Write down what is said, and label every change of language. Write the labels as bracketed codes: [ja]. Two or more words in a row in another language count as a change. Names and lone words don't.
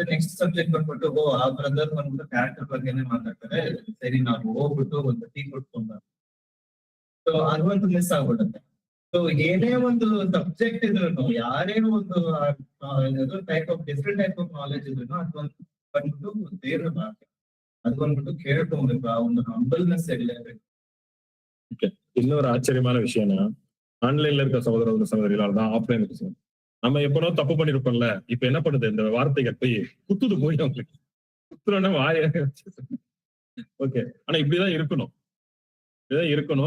[en] next subject [kn] ಬಂದ್ಬಿಟ್ಟು ಆ ಬ್ರದರ್ ಬಂದ್ಬಿಟ್ಟು ಕ್ಯಾರೆಕ್ಟರ್ ಬಗ್ಗೆನೆ ಮಾತಾಡ್ತಾರೆ, ಸರಿ ನಾವು ಹೋಗ್ಬಿಟ್ಟು ಒಂದು ಟೀ ಕೊಟ್ಕೊಂಡ. ಸೊ ಅದೊಂದು ಮಿಸ್ ಆಗ್ಬಿಡುತ್ತೆ. ಸೊ ಏನೇ ಒಂದು ಸಬ್ಜೆಕ್ಟ್ ಇದ್ರು, ಯಾರೇ ಒಂದು [en] type of different type of knowledge [kn] ಇದ್ರು, ಅದೊಂದು ಬಂದ್ಬಿಟ್ಟು ದೇವ್ರ ಭಾಷೆ, ಅದು ಬಂದ್ಬಿಟ್ಟು ಕೇಳ್ಕೊಬೇಕು, ಆ ಒಂದು ಹಂಬಲ್ನೆಸ್ ಇರಲೇಬೇಕು. [ta] இன்னொரு ஆச்சரியமான விஷயம்னா, ஆன்லைன்ல இருக்க சகோதரிகளால் தான் ஆஃப்லைன் இருக்கு. நம்ம எப்போ தப்பு பண்ணிருப்போம்ல, இப்ப என்ன பண்ணுது, இந்த வார்த்தைகள் போய் குத்துது, போய் அவங்களுக்கு குத்துறோன்னா வாய. ஓகே, ஆனா இப்படிதான் இருக்கணும், இப்படிதான் இருக்கணும்.